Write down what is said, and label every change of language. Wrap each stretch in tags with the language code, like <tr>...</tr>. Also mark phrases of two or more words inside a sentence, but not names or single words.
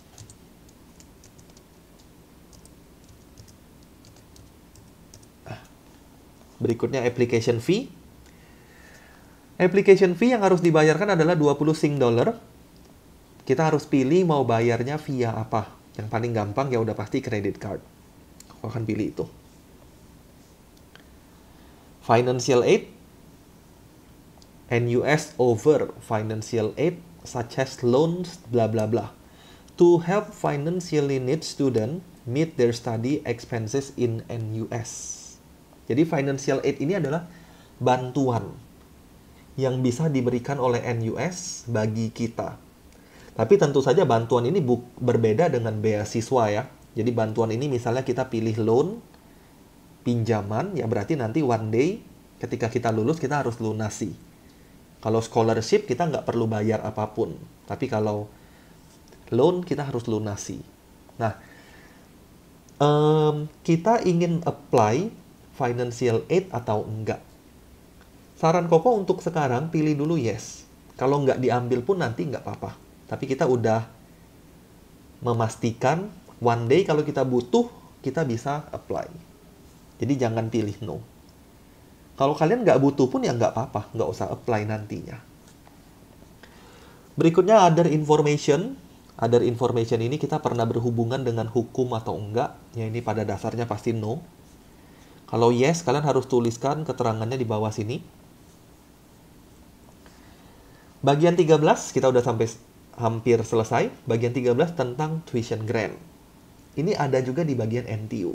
<id>Berikutnya</id> <en>application fee. Application fee</en> <id>yang harus dibayarkan adalah 20</id> <en>Sing dollar.</en> <id>Kita harus pilih mau bayarnya via apa. Yang paling gampang ya udah pasti</id> <en>credit card.</en> <id>Aku akan pilih itu.</id> <en>Financial aid. NUS over financial aid such as loans bla bla bla. To help financially need student meet their study expenses in NUS.</en> <id>Jadi financial aid ini adalah bantuan yang bisa diberikan oleh NUS bagi kita. Tapi tentu saja bantuan ini berbeda dengan beasiswa ya. Jadi bantuan ini misalnya kita pilih loan, pinjaman, ya berarti nanti</id> <en>one day</en> <id>ketika kita lulus kita harus lunasi. Kalau scholarship kita nggak perlu bayar apapun. Tapi kalau loan kita harus lunasi. Nah, kita ingin</id> <en>apply financial aid</en> <id>atau enggak? Saran Koko untuk sekarang pilih dulu yes. Kalau nggak diambil pun nanti nggak apa-apa. Tapi kita udah memastikan</id> <en>one day</en> <id>kalau kita butuh, kita bisa apply. Jadi jangan pilih no. Kalau kalian nggak butuh pun ya nggak apa-apa, nggak usah apply nantinya. Berikutnya</id> <en>other information. Other information</en> <id>ini kita pernah berhubungan dengan hukum atau enggak. Ya ini pada dasarnya pasti no. Kalau yes, kalian harus tuliskan keterangannya di bawah sini. Bagian 13, kita udah sampai hampir selesai. Bagian 13 tentang</id> <en>tuition grant.</en> <id>Ini ada juga di bagian NTU.</id>